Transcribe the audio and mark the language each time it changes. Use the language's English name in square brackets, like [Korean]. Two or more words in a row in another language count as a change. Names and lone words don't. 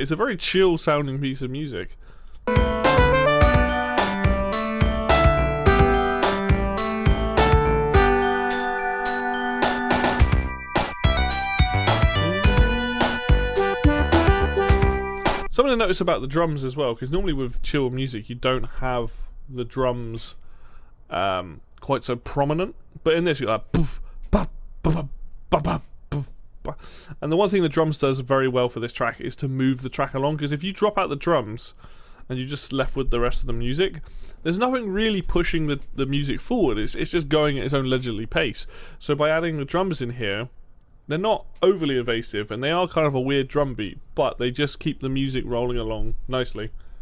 [English] It's a very chill sounding piece of music. Something to notice about the drums as well, because normally with chill music you don't have the drums quite so prominent, but in this you got poof, ba, ba, ba, ba, poof, ba. And the one thing the drums does very well for this track is to move the track along, because if you drop out the drums and you're just left with the rest of the music, there's nothing really pushing the music forward. It's just going at its own leisurely pace. So by adding the drums in here, they're not overly evasive, and they are kind of a weird drum beat, but they just keep the music rolling along nicely.